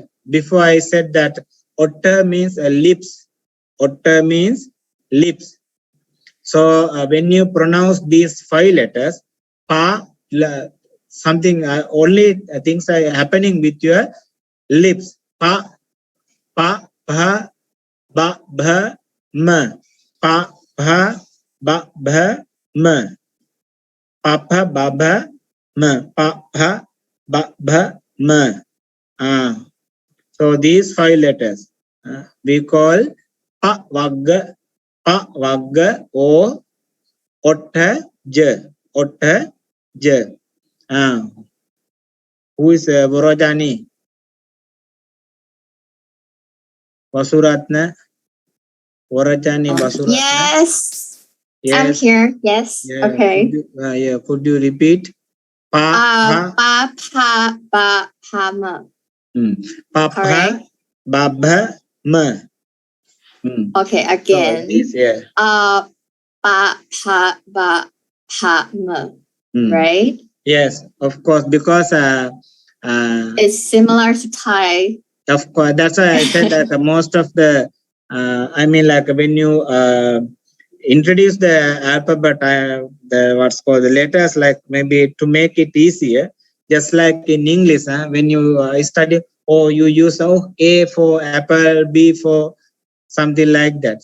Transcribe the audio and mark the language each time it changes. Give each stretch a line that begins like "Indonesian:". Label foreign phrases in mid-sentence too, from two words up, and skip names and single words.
English: Before I said that otta means lips. Otta means lips. So when you pronounce these 5 letters, something only things are happening with your lips.
Pali: Pa, bha, ba, bha, ma. Pa, bha, ba, bha, ma. Pa, ba, bha, ma. Pa, ba, bha, ma.
English: So these 5 letters we call pavagga. Pavagga or ottaja. Ottaja. Who is Vorojani? Vasuratna? Vorojani Vasuratna? Yes. I'm Yes. here. Yes. Yeah. Okay. Could you repeat?
Pali: Pa, Ba pa ba pa ma. Pa,
English: Correct.
Pali: ba, bha, ma.
English: Okay, So again. this, yeah.
Pali: Ba pa ba pa ma.
English: Right? Yes, of course, because It's similar to Thai. of course, that's why I said that most of the I mean, like when you introduce the alphabet, the what's called the letters, like maybe to make it easier, just like in English, when you study, or you use A for apple, B for something like that.